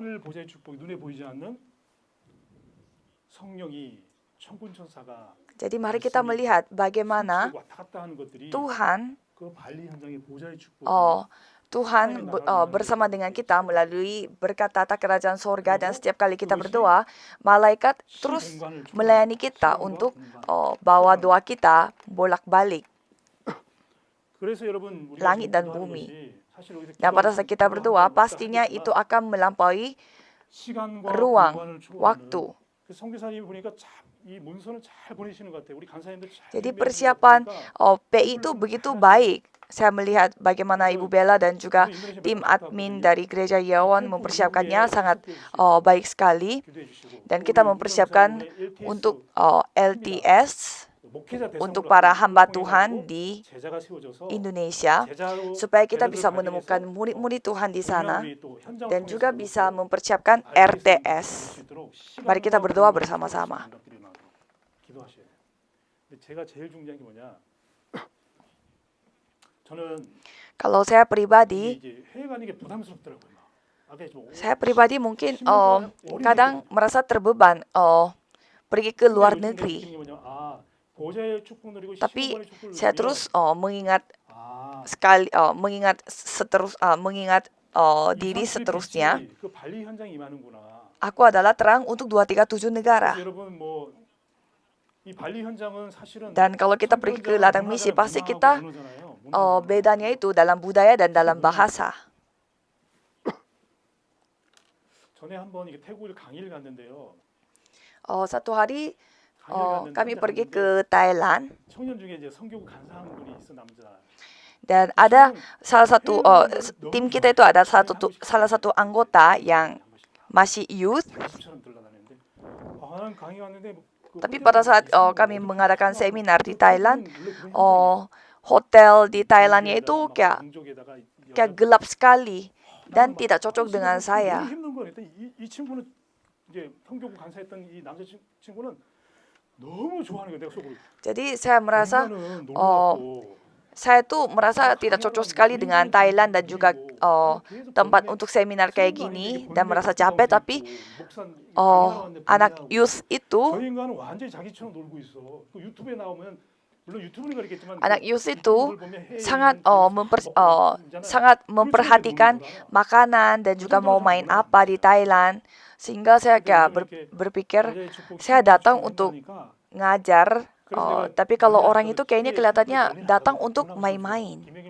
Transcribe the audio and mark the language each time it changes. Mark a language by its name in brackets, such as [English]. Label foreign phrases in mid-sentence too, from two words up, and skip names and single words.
[Indonesian] Jadi mari kita melihat bagaimana Tuhan bersama dengan kita melalui berkat tata kerajaan sorga, dan setiap kali kita berdoa, malaikat terus melayani kita untuk bawa doa kita bolak-balik langit dan bumi. [Korean] 사실 여기서 [Indonesian] Dan pada saat kita [Korean] 기도하는 [Indonesian] berdoa, [Korean] 것도 [Indonesian] pastinya [Korean] 하겠지만 [Indonesian] itu akan melampaui [Korean] 시간과 [Indonesian] ruang, [Korean] 공간을 초월하는 [Indonesian] waktu. [Korean] 그 선교사님 보니까 참 이 문서는 잘 보내시는 것 같아요. 우리 간사님들 잘 [Indonesian] Jadi [Korean] 준비하시는 거 [Indonesian] persiapan [Korean] 보니까 [Indonesian] PI itu begitu baik. Saya melihat bagaimana Ibu Bella dan juga tim admin dari Gereja Yawan mempersiapkannya sangat baik sekali. [Korean] 기도해 주시고 [Indonesian] Dan kita mempersiapkan untuk LTS untuk para hamba Tuhan di [Korean] 제자가 세워져서 [Indonesian] Indonesia [Korean] 제자로 [Indonesian] supaya kita [Korean] 배려를 [Indonesian] bisa [Korean] 가지기 [Indonesian] menemukan [Korean] 위해서 [Indonesian] murid-murid Tuhan di sana [Korean] 우리 또 현장을 [Indonesian] dan juga [Korean] 통해서도 [Indonesian] bisa [Korean] 또 [Indonesian] mempersiapkan [Korean] 알릴 수 [Indonesian] RTS. [Korean] 있도록 [Indonesian] Mari kita [Korean] 시간과 [Indonesian] berdoa [Korean] 공간을 [Indonesian] bersama-sama. [Korean] 초월하시는 응답들이 나도록 기도하셔야 돼요. 근데 제가 제일 중요한 게 뭐냐? 저는 [Indonesian] Kalau saya pribadi, [Korean] 이제 해외 가는 게 부담스럽더라고요. 아까 뭐 [Indonesian] saya pribadi mungkin kadang merasa terbeban pergi ke luar negeri. Tapi saya terus mengingat sekali mengingat diri seterusnya. Aku adalah terang untuk 237 negara. Dan kalau kita pergi ke ladang misi, pasti kita bedanya itu dalam budaya dan dalam bahasa. [Korean] 전에 한번 이게 태국을 강의를 갔는데요. [Indonesian] Satu hari kami pergi ke Thailand. [Korean] 청년 중에 이제 선교구 간사 한 분이 있어 남자. [Indonesian] Dan ada salah satu tim kita itu ada salah satu anggota yang masih youth. Tapi pada saat kami mengadakan seminar di Thailand, hotel di Thailandnya itu kayak gelap sekali dan tidak cocok dengan saya. [Korean] 이 친구는 이제 선교구 간사했던 이 남자 친구는 너무 좋아하는 거예요. 내가 속으로. [Indonesian] Jadi saya merasa saya tuh merasa tidak cocok sekali dengan Thailand dan juga tempat untuk seminar kayak gini dan merasa capek. Tapi anak youth itu sangat sangat memperhatikan makanan dan juga mau main apa di Thailand, sehingga saya kayak berpikir saya datang untuk ngajar, tapi kalau orang itu kayaknya kelihatannya datang untuk main-main.